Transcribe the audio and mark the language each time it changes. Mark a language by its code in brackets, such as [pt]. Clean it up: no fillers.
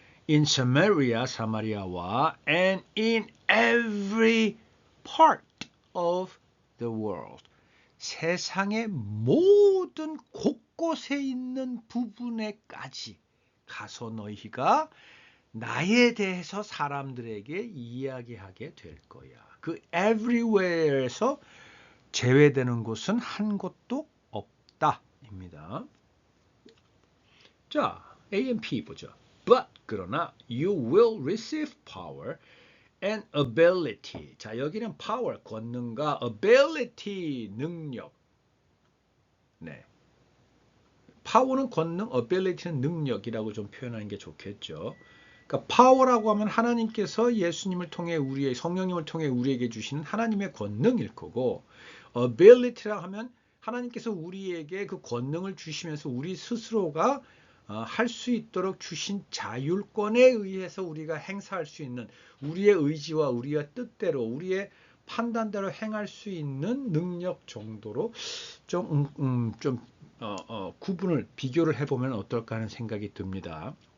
[ko] in Samaria, 사마리아와 and in every part of the world, 세상의 모든 곳곳에 있는 부분에까지 가서 너희가 나에 대해서 사람들에게 이야기하게 될 거야. 그 everywhere에서 제외되는 곳은 한 곳도 없다입니다. 자, AMP 보죠. [en] But 그러나 you will receive power and ability. [ko] 자, 여기는 power, 권능과 ability, 능력. 네. power는 권능, ability는 능력이라고 좀 표현하는 게 좋겠죠. 그러니까 power라고 하면 하나님께서 예수님을 통해 성령님을 통해 우리에게 주시는 하나님의 권능일 거고, ability라고 하면 하나님께서 우리에게 그 권능을 주시면서 우리 스스로가 할 수 있도록 주신 자율권에 의해서 우리가 행사할 수 있는, 우리의 의지와 우리의 뜻대로 우리의 판단대로 행할 수 있는 능력 정도로 좀 구분을 비교를 해보면 어떨까 하는 생각이 듭니다.